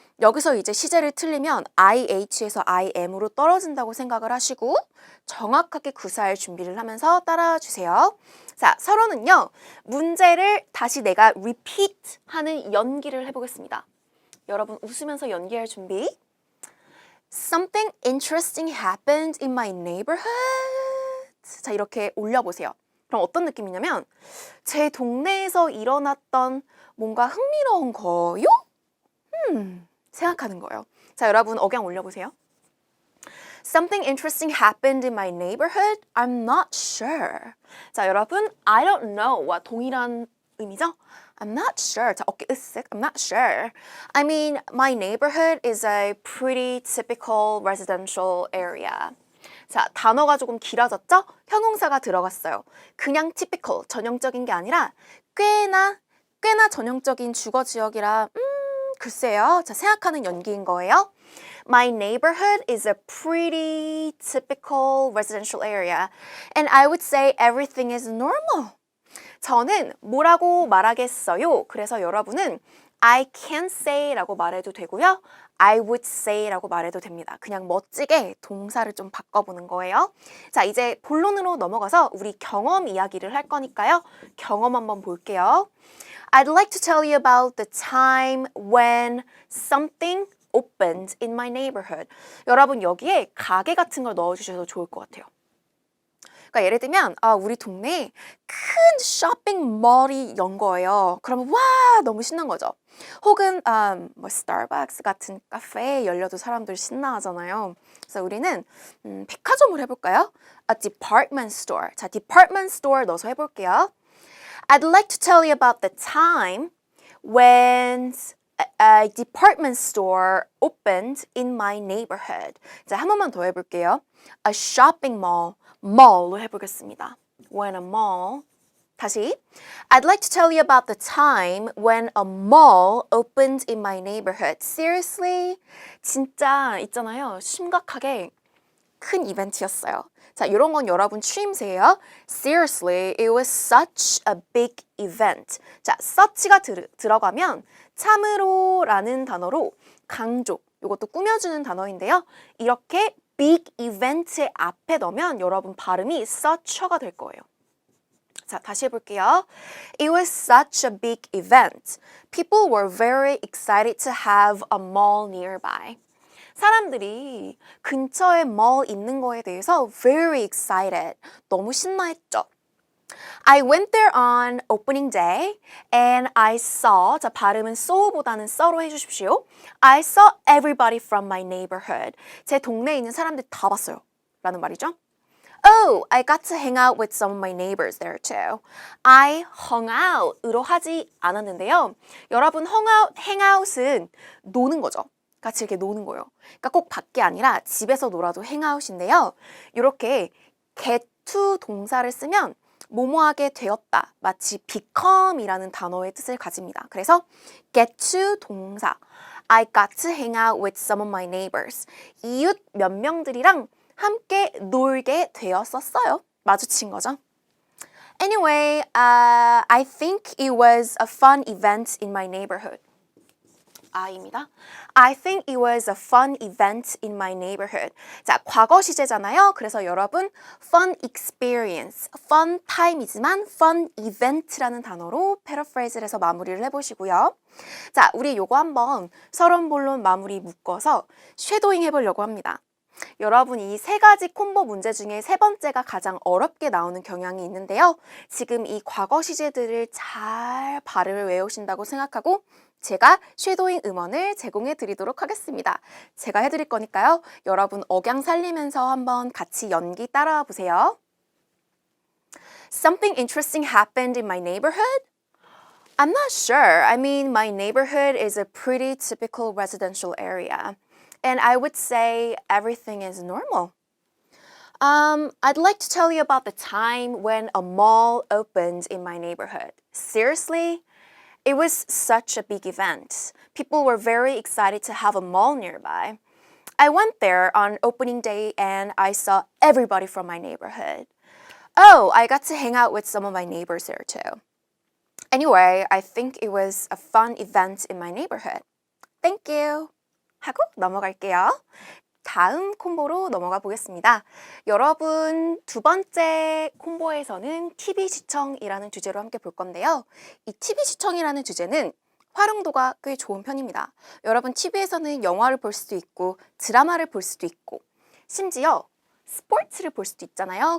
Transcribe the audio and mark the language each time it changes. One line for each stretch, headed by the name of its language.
Korean: 여기서 이제 시제를 틀리면 IH에서 IM으로 떨어진다고 생각을 하시고 정확하게 구사할 준비를 하면서 따라와 주세요. 자, 서로는요, 문제를 다시 내가 repeat 하는 연기를 해보겠습니다. 여러분 웃으면서 연기할 준비.
English: Something interesting happened in my neighborhood.
Korean: 자, 이렇게 올려보세요. 그럼 어떤 느낌이냐면 제 동네에서 일어났던 뭔가 흥미로운 거요? 생각하는 거예요. 자, 여러분 억양 올려보세요.
English: Something interesting happened in my neighborhood? I'm not sure.
Korean: 자, 여러분
English: I don't know
Korean: 와 동일한 의미죠?
English: I'm not sure.
Korean: 자, 어깨 으쓱.
English: I'm not sure. I mean, my neighborhood is a pretty typical residential area.
Korean: 자, 단어가 조금 길어졌죠? 형용사가 들어갔어요. 그냥 typical, 전형적인 게 아니라 꽤나 전형적인 주거 지역이라 글쎄요. 자, 생각하는 연기인 거예요.
English: My neighborhood is a pretty typical residential area. And I would say everything is normal.
Korean: 저는 뭐라고 말하겠어요. 그래서 여러분은
English: I can say
Korean: 라고 말해도 되고요.
English: I would say
Korean: 라고 말해도 됩니다. 그냥 멋지게 동사를 좀 바꿔보는 거예요. 자, 이제 본론으로 넘어가서 우리 경험 이야기를 할 거니까요. 경험 한번 볼게요.
English: I'd like to tell you about the time when something opened in my neighborhood.
Korean: 여러분 여기에 가게 같은 걸 넣어주셔도 좋을 것 같아요. 그러니까 예를 들면 우리 동네에 큰 쇼핑몰이 연 거예요. 그러면 와 너무 신난 거죠. 혹은 뭐 스타벅스 같은 카페에 열려도 사람들 신나하잖아요. 그래서 우리는 백화점을 해볼까요?
English: A department store.
Korean: 자, department store 넣어서 해볼게요.
English: I'd like to tell you about the time when a department store opened in my neighborhood.
Korean: 자, 한 번만 더 해볼게요.
English: A shopping mall.
Korean: mall로 해보겠습니다.
English: When a mall.
Korean: 다시.
English: I'd like to tell you about the time when a mall opened in my neighborhood.
Korean: Seriously? 진짜 있잖아요. 심각하게 큰 이벤트였어요. 자, 이런 건 여러분 추임새예요.
English: Seriously, it was such a big event.
Korean: 자, such가 들어가면 참으로라는 단어로 강조, 이것도 꾸며주는 단어인데요. 이렇게 big event의 앞에 넣으면 여러분 발음이 such가 될 거예요. 자, 다시 해볼게요.
English: It was such a big event. People were very excited to have a mall nearby.
Korean: 사람들이 근처에 mall 있는 거에 대해서
English: very excited.
Korean: 너무 신나했죠.
English: I went there on opening day and I saw,
Korean: 자, 발음은 saw보다는 saw로 해주십시오.
English: I saw everybody from my neighborhood.
Korean: 제 동네에 있는 사람들 다 봤어요. 라는 말이죠.
English: Oh, I got to hang out with some of my neighbors there too. I hung out
Korean: 으로 하지 않았는데요. 여러분, hang out은 노는 거죠. 같이 이렇게 노는 거예요. 그러니까 꼭 밖이 아니라 집에서 놀아도 hang out인데요. 이렇게 get to 동사를 쓰면 뭐뭐하게 되었다. 마치 become이라는 단어의 뜻을 가집니다. 그래서 get to 동사.
English: I got to hang out with some of my neighbors.
Korean: 이웃 몇 명들이랑 함께 놀게 되었었어요. 마주친 거죠.
English: Anyway, I think it was a fun event in my neighborhood.
Korean: I입니다.
English: I think it was a fun event in my neighborhood.
Korean: 자, 과거 시제잖아요. 그래서 여러분 fun experience, fun time이지만 fun event라는 단어로 패러프레이즈를 해서 마무리를 해보시고요. 자, 우리 요거 한번 서론 본론 마무리 묶어서 쉐도잉 해보려고 합니다. 여러분 이 세 가지 콤보 문제 중에 세 번째가 가장 어렵게 나오는 경향이 있는데요. 지금 이 과거 시제들을 잘 발음을 외우신다고 생각하고 제가 쉐도잉 음원을 제공해 드리도록 하겠습니다. 제가 해드릴 거니까요. 여러분 억양 살리면서 한번 같이 연기 따라와 보세요.
English: Something interesting happened in my neighborhood? I'm not sure. I mean, my neighborhood is a pretty typical residential area. And I would say everything is normal. I'd like to tell you about the time when a mall opened in my neighborhood. Seriously? It was such a big event. People were very excited to have a mall nearby. I went there on opening day and I saw everybody from my neighborhood. Oh, I got to hang out with some of my neighbors there too. Anyway, I think it was a fun event in my neighborhood. Thank you.
Korean: 하고 넘어갈게요. 다음 콤보로 넘어가 보겠습니다. 여러분 두 번째 콤보에서는 TV 시청이라는 주제로 함께 볼 건데요. 이 TV 시청이라는 주제는 활용도가 꽤 좋은 편입니다. 여러분 TV에서는 영화를 볼 수도 있고 드라마를 볼 수도 있고 심지어 스포츠를 볼 수도 있잖아요.